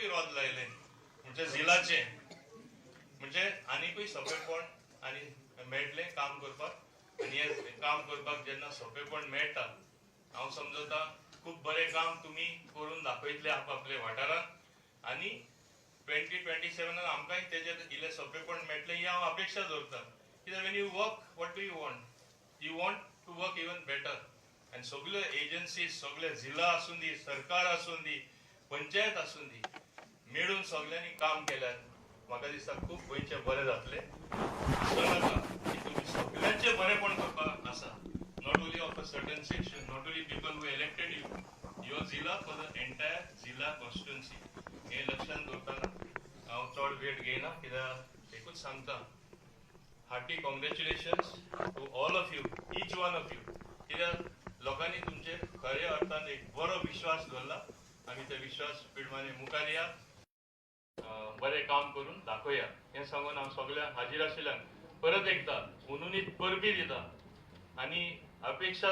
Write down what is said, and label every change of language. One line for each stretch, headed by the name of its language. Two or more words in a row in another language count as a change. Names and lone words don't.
Konkani: आशीर्वाद लायले म्हणजे जिल्हाचे म्हणजे आनीकूय सोपेपण आणि मेळटले काम करपाक आणि हे काम करपाक जेन्ना सोपेपण मेळटा हांव समजता खूब बरें काम तुमी करून दाखयतले आपले वाठारांत आणि 2027 आमकांय तेजेर इल्लें सोपेपण मेळटलें ही हांव अपेक्षा दवरतां कित्याक
English: when you work what do you want to work even better
Konkani: आनी सगळ्यो एजन्सीज सगळे जिल्हा आसूं दी सरकार आसूं दी पंचायत आसूं दी मेळून सगळ्यांनी काम केल्यार म्हाका दिसता खूब गोंयचें बरें जातलें की तुमी सगळ्यांचें बरेंपण करपाक आसा
English: not only of a certain section not only people who elected your
Konkani: जिल्हा
English: for the entire
Konkani: जिल्हा कॉन्स्टिट्युएन्सी हे लक्षांत दवरतना हांव चड वेळ घेयना कित्याक एकूच सांगता
English: Hearty congratulations to all of you each one of you
Konkani: कित्याक लोकांनी तुमचेर खऱ्या अर्थान एक बरो विश्वास दवरला आमी ते विश्वास प्रमाणे मुखार या बरें काम करून दाखोवया हें सांगून हांव सगळ्यांक हाजीर आशिल्ल्यांक परत एकदा उनुनीत परबी दिता आनी अपेक्षा